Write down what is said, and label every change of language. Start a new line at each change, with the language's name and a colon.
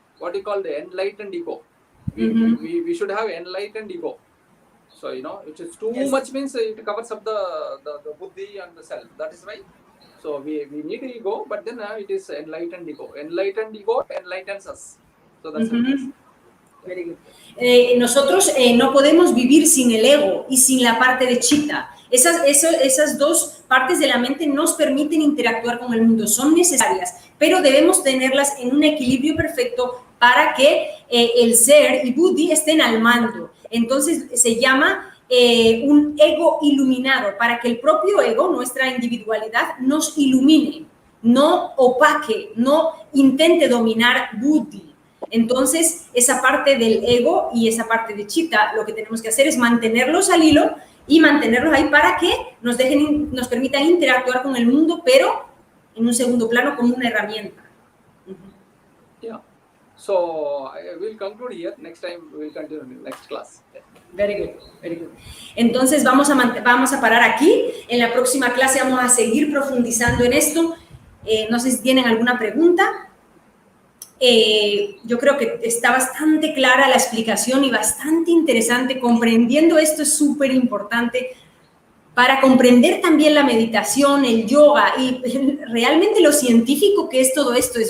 English: What you call the enlightened ego. We should have enlightened ego. So, it is too much means it covers up the buddhi and the self. That is why. So, we need ego, but then it is enlightened ego. Enlightened ego enlightens us. So, that's it. Very good.
Spanish: Nosotros no podemos vivir sin el ego y sin la parte de chitta. Esas dos partes de la mente nos permiten interactuar con el mundo, son necesarias, pero debemos tenerlas en un equilibrio perfecto para que el ser y buddhi estén al mando. Entonces se llama un ego iluminado, para que el propio ego, nuestra individualidad, nos ilumine, no opaque, no intente dominar buddhi. Entonces, esa parte del ego y esa parte de chitta, lo que tenemos que hacer es mantenerlos al hilo y mantenerlos ahí para que nos permitan interactuar con el mundo, pero en un segundo plano como una herramienta.
English: Yeah. So we'll conclude here. Next time we'll continue in the next class. Very good, very good.
Spanish: Entonces vamos a parar aquí. En la próxima clase vamos a seguir profundizando en esto. No sé si tienen alguna pregunta. Yo creo que está bastante clara la explicación y bastante interesante. Comprendiendo esto es súper importante para comprender también la meditación, el yoga y realmente lo científico que es todo esto.